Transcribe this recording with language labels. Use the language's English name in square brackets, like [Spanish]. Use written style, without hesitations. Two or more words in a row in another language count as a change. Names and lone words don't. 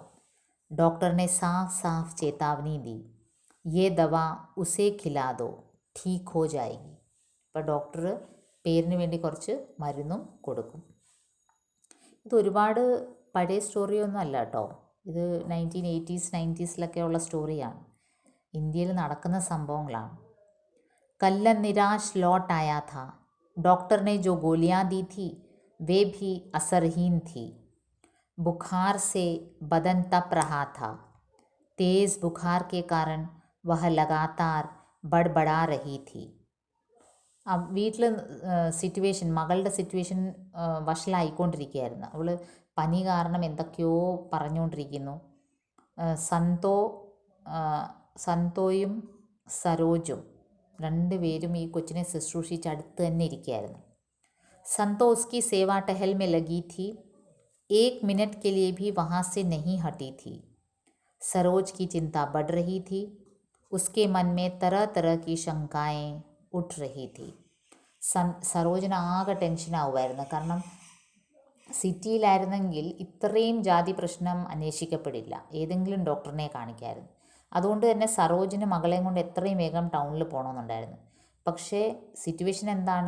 [Hindi] डॉक्टर ने साफ़ साफ़ चेतावनी दी, ये दवा उसे खिला दो ठीक हो जाएगी. [Malayalam] ഇപ്പോൾ ഡോക്ടർ പേരിന് വേണ്ടി കുറച്ച് മരുന്നും കൊടുക്കും. ഇത് ഒരുപാട് പഴയ സ്റ്റോറിയൊന്നും അല്ല കേട്ടോ. ഇത് 1980s 90s ഉള്ള സ്റ്റോറിയാണ്. ഇന്ത്യയിൽ നടക്കുന്ന സംഭവങ്ങളാണ്. [Hindi] कल्लन निराश लौट आया था. डॉक्टर ने जो गोलियां दी थी वे भी असरहीन थी. बुखार से बदन तप रहा था. तेज़ बुखार के कारण वह लगातार बड़बड़ा रही थी. [Malayalam] വീട്ടിൽ മകളുടെ സിറ്റുവേഷൻ വഷളായിക്കൊണ്ടിരിക്കുകയായിരുന്നു. അവൾ പനി കാരണം എന്തൊക്കെയോ പറഞ്ഞുകൊണ്ടിരിക്കുന്നു. സന്തോയും സരോജും രണ്ടുപേരും ഈ കൊച്ചിനെ ശുശ്രൂഷിച്ച് അടുത്ത് തന്നെ ഇരിക്കുകയായിരുന്നു. [Hindi] संतो उसकी सेवा टहल में लगी थी. 1 मिनट के लिए भी वहाँ से नहीं हटी थी. सरोज की चिंता बढ़ रही थी. उसके मन में तरह तरह की शंकाएं उठ रही थी. [Malayalam] സരോജിന് ആകെ ടെൻഷനാവുമായിരുന്നു. കാരണം സിറ്റിയിലായിരുന്നെങ്കിൽ ഇത്രയും ജാതി പ്രശ്നം അന്വേഷിക്കപ്പെടില്ല, ഏതെങ്കിലും ഡോക്ടറിനെ കാണിക്കായിരുന്നു. അതുകൊണ്ട് തന്നെ സരോജിന് മകളെയും കൊണ്ട് എത്രയും വേഗം ടൗണിൽ പോകണമെന്നുണ്ടായിരുന്നു. പക്ഷേ സിറ്റുവേഷൻ എന്താണ്?